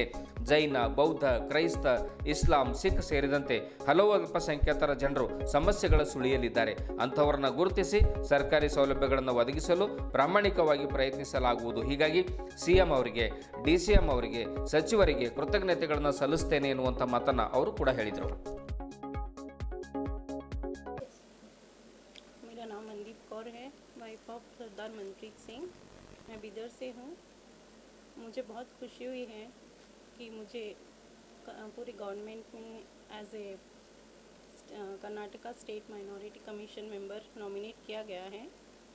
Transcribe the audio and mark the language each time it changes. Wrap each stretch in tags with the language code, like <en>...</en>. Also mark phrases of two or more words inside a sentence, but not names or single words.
<kn>ಜೈನ, ಬೌದ್ಧ, ಕ್ರೈಸ್ತ, ಇಸ್ಲಾಂ, ಸಿಖ್ ಸೇರಿದಂತೆ ಹಲವು ಅಲ್ಪಸಂಖ್ಯಾತರ ಜನರು ಸಮಸ್ಯೆಗಳ ಸುಳಿಯಲಿದ್ದಾರೆ. ಅಂಥವರನ್ನ ಗುರುತಿಸಿ ಸರ್ಕಾರಿ ಸೌಲಭ್ಯಗಳನ್ನು ಒದಗಿಸಲು ಪ್ರಾಮಾಣಿಕವಾಗಿ ಪ್ರಯತ್ನಿಸಲಾಗುವುದು. ಹೀಗಾಗಿ ಸಿಎಂ ಅವರಿಗೆ, ಡಿಸಿಎಂ ಅವರಿಗೆ, ಸಚಿವರಿಗೆ ಕೃತಜ್ಞತೆಗಳನ್ನು ಸಲ್ಲಿಸುತ್ತೇನೆ ಎನ್ನುವಂಥ ಮಾತನ್ನು ಅವರು ಕೂಡ ಹೇಳಿದರು.</kn> <hi>मेरा नाम मनदीप कौर है,</hi> <en>wife of</en> <hi>सरदार मनप्रीत सिंह. मैं बिदर से हूँ. मुझे बहुत खुशी हुई है कि मुझे पूरे गवर्नमेंट में</hi> <en>as a Karnataka State Minority Commission member</en> <hi>नॉमिनेट किया गया है.</hi>